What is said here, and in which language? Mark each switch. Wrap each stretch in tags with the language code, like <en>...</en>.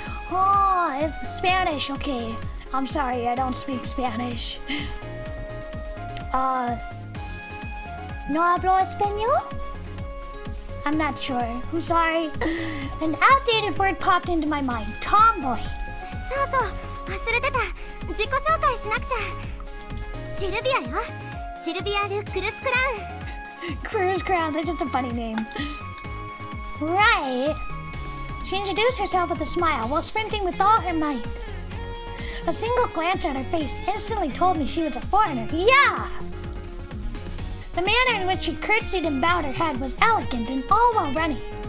<en>Oh, it's Spanish. Okay. I'm sorry, I don't speak Spanish.</en> <es>No hablo español?</es> <en>I'm not sure. I'm sorry. An outdated word popped into my mind. Tomboy.</en> <ja>そうそう忘れてた自己紹介しなくちゃシルビアよシルビア・ル・クルスクラウン</ja> <en>Cruise Crown, that's just a funny name. Right. She introduced herself with a smile while sprinting with all her might. A single glance at her face instantly told me she was a foreigner. Yeah! The manner in which she curtsied and bowed her head was elegant and all while running.</en>